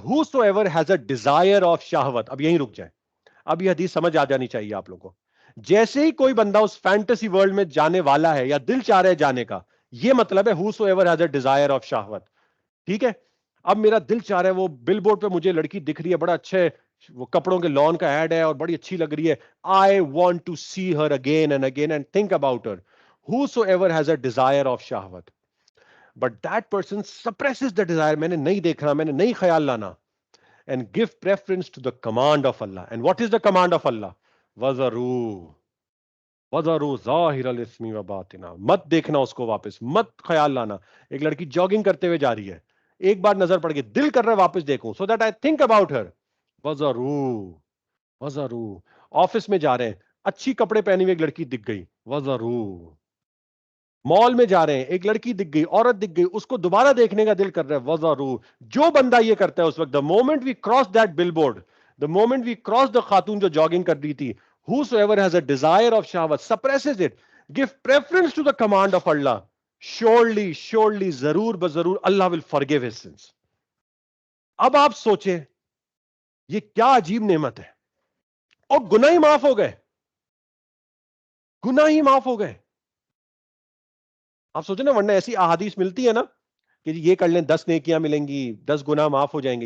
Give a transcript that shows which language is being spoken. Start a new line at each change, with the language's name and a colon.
English: Whosoever has a desire of
Urdu: شہوت, اب یہیں رک جائیں, اب یہ حدیث سمجھ آ جانی چاہیے آپ لوگوں کو. جیسے ہی کوئی بندہ اس فینٹیسی ورلڈ میں جانے والا ہے یا دل چاہ رہا ہے جانے کا, یہ مطلب ہے
English: whosoever has a desire of
Urdu: شہوت. ٹھیک ہے, اب میرا دل چاہ رہا ہے, وہ بل بورڈ پہ مجھے لڑکی دکھ رہی ہے, بڑا اچھا ہے, وہ کپڑوں کے لان کا ایڈ ہے اور بڑی اچھی لگ رہی ہے.
English: I want to see her again and again and think about her. Whosoever has a desire of شہوت, but that person suppresses the desire.
Urdu: میں نے نہیں دیکھنا, میں نے نہیں خیال لانا,
English: and give preference to the command of Allah. And what is the command of Allah?
Arabic: وَذَرُوا وَذَرُوا ظَاهِرَ الْإِثْمِ وَبَاطِنَهُ.
Urdu: مت دیکھنا اس کو واپس, مت خیال لانا. ایک لڑکی جاگنگ کرتے ہوئے جا رہی ہے, ایک بار نظر پڑ گئی, دل کر رہا ہے واپس دیکھوں,
English: so that I think about her.
Arabic: وَذَرُوا وَذَرُوا.
Urdu: Office میں جا رہے ہیں, اچھی کپڑے پہنی ہوئی ایک لڑکی دکھ گئی, وَذَرُوا. مال میں جا رہے ہیں, ایک لڑکی دکھ گئی, عورت دکھ گئی, اس کو دوبارہ دیکھنے کا دل کر رہا ہے, وَذَرُوا.
English: جو بندہ یہ کرتا ہے اس وقت, the moment we cross that billboard, the moment we cross the
Urdu: خاتون جو جاگنگ کر رہی تھی,
English: whosoever has a desire of شہوت, suppresses it, give preference to the command of Allah, surely
Urdu: ضرور بضرور
English: Allah will forgive his sins.
Urdu: اب آپ سوچیں یہ کیا عجیب نعمت ہے, اور گناہ ہی معاف ہو گئے, گناہ ہی معاف ہو گئے. آپ سوچیں نا, ورنہ ایسی احادیث ملتی ہے نا کہ یہ کر لیں 10 نیکیاں ملیں گی, 10 گناہ معاف ہو جائیں گے.